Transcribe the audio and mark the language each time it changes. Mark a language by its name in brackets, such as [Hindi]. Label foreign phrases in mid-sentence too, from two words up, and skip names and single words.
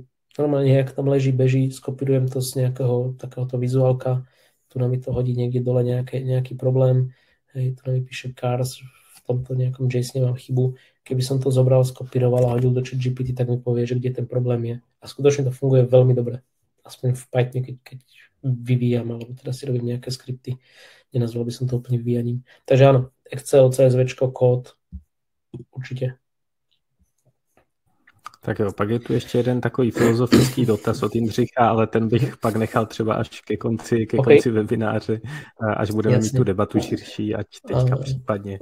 [Slovak] Normálne, jak tam leží, beží, skopírujem to z nejakého takéhoto vizuálka, tu nám mi to hodí niekde dole nejaký problém, hej, tu nám mi píše cars, v tomto nejakom JSON mám chybu. Keby som to zobral, skopíroval a hodil do ChatGPT, tak mi povie, že kde ten problém je. A skutočne to funguje veľmi dobre. Aspoň v Pythone, keď vyvíjam, alebo teda si robím nejaké skripty. Nenazval by som to úplne vyvíjaním. Takže áno, Excel, CSVčko, kód, určite. [Czech] Tak jo, pak je tu ještě jeden takový filozofický dotaz od Jindřicha, ale ten bych pak nechal třeba až ke konci webináře, až budeme mít tu debatu širší, ať teďka případně